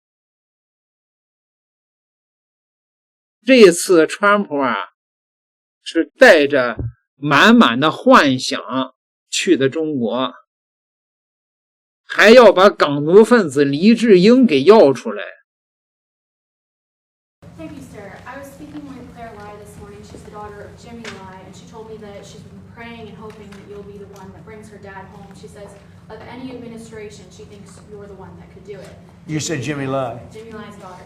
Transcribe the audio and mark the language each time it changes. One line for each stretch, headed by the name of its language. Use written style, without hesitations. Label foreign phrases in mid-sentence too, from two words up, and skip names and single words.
Chinese: 這一次川普啊，是帶着滿滿的幻想去的中國，還要把港獨分子黎智英給要出來。
English: Thank you, sir. I was speaking with Claire Lai this morning. She's the daughter of Jimmy Lai, and she told me that she's been praying and hoping that you'll be the one that brings her dad home. She says of any administration, she thinks you're the one that could do it. You said Jimmy Lai. Jimmy Lai's daughter.